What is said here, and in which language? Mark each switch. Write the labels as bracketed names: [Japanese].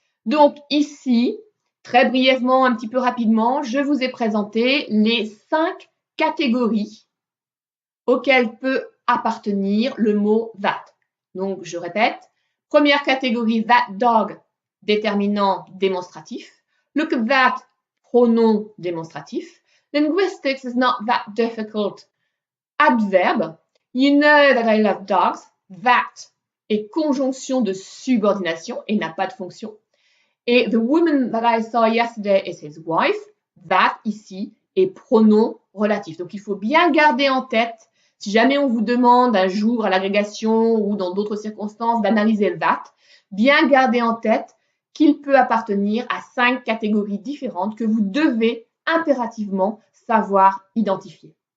[French] Donc ici, très brièvement, un petit peu rapidement, je vous ai présenté les 5 catégories auxquelles peut appartenir le mot that. Donc je répète, première catégorie, that dog, déterminant démonstratif. [English] Look at that, [French] pronom démonstratif. [English] Linguistics is not that difficult. Adverbe. You know that I love dogs. [French] That est conjonction de subordination et n'a pas de fonction. Et [English] the woman that I saw yesterday is his wife. [French] That ici est pronom relatif. Donc il faut bien garder en tête, si jamais on vous demande un jour à l'agrégation ou dans d'autres circonstances d'analyser le that, bien garder en tête qu'il peut appartenir à 5 catégories différentes que vous devez impérativement savoir identifier.